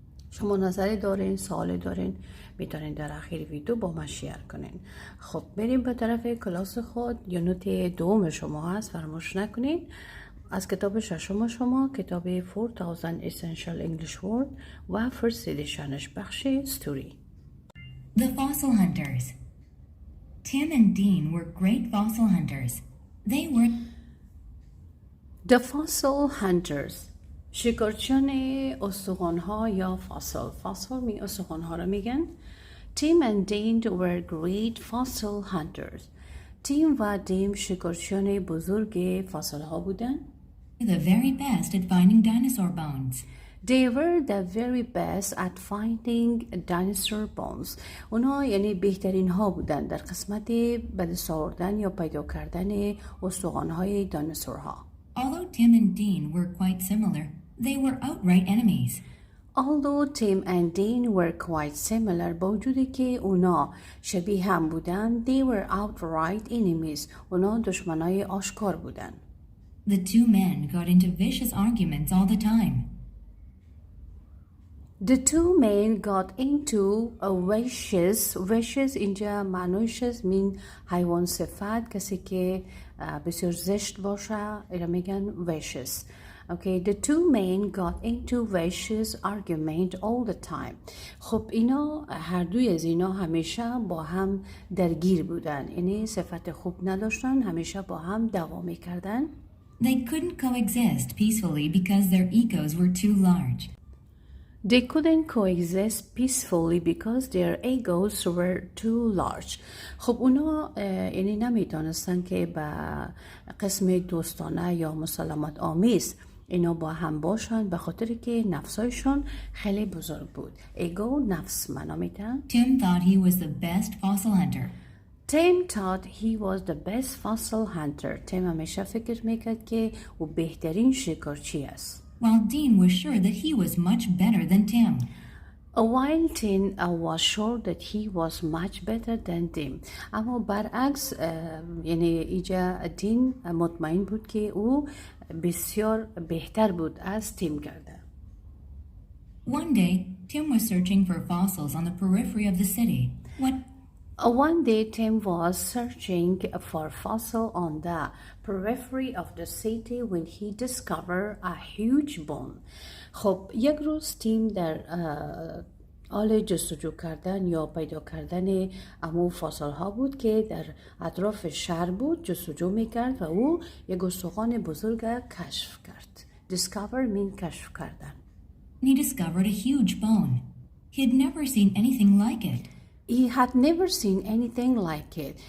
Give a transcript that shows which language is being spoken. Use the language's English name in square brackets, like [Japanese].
[Persian] شما نظری دارین، سوالی دارین، میتونین در آخر ویدیو با ما شیر کنین. خب بریم به طرف کلاس خود. یونت دوم شما هست، فراموش نکنین. از کتاب ششم شما، کتاب 4000 Essential English Word و فرست ادیشنش، بخش story. [English] The Fossil Hunters. Tim and Dean were great fossil hunters. They were [Persian] The Fossil Hunters، شکارچیان استخوان‌ها یا فاسل می استخوان‌ها را میگن. [English] Tim and Dean were great fossil hunters. [Persian] تیم و دیم شکارچیان بزرگ فسیل‌ها بودند. [English] the very best at finding dinosaur bones. They were the very best at finding dinosaur bones. [Persian] اونا یعنی بهترین ها بودن در قسمت به دست آوردن یا پیدا کردن استخوان‌های دیناسورها. [English] Although Tim and Dean were quite similar, they were outright enemies. Although Tim and Dean were quite similar، [Persian] با وجودی که اونا شبیه هم بودن، [English] they were outright enemies. [Persian] اونا دشمنای آشکار بودن. [English] The two men got into vicious arguments all the time. The two men got into vicious [Persian] اینجا معنیش میگن حیوان صفت، کسی که بسیار زشت باشه، اینا میگن vicious. [English] Okay, the two men got into vicious argument all the time. [Persian] خب اینا هر دوی از اینا همیشه با هم درگیر بودن، یعنی صفت خوب نداشتن، همیشه با هم دعوا میکردن. [English] They couldn't coexist peacefully because their egos were too large. They couldn't coexist peacefully because their egos were too large. [Persian] خب اونا یعنی نمیتونستن که با قسم دوستانه یا مسالمت آمیز اینا با هم باشن، به خاطر که نفسایشون خیلی بزرگ بود. ایگو نفس معنا میدن. [English] Tim thought he was the best fossil hunter. Tim thought he was the best fossil hunter. [Persian] تیم همیشه فکر میکرد که او بهترین شکارچی است. [English] While Dean was sure that he was much better than Tim. While Tim was sure that he was much better than Tim. [Persian] اما برعکس یعنی اینجا دین مطمئن بود که او بسیار بهتر بود از تیم کرده. [English] One day, Tim was searching for fossils on the periphery of the city. One day, Tim was searching for fossils on the periphery of the city when he discovered a huge bone. [Persian] خب یک روز تیم در حال جستجو کردن یا پیدا کردن امو فاصل ها بود که در اطراف شهر بود، جستجو میکرد و او یک استخوان بزرگ کشف کرد. [English] Discover mean [Persian] کشف کردن. [English] He discovered a huge bone. He had never seen anything like it. He had never seen anything like it.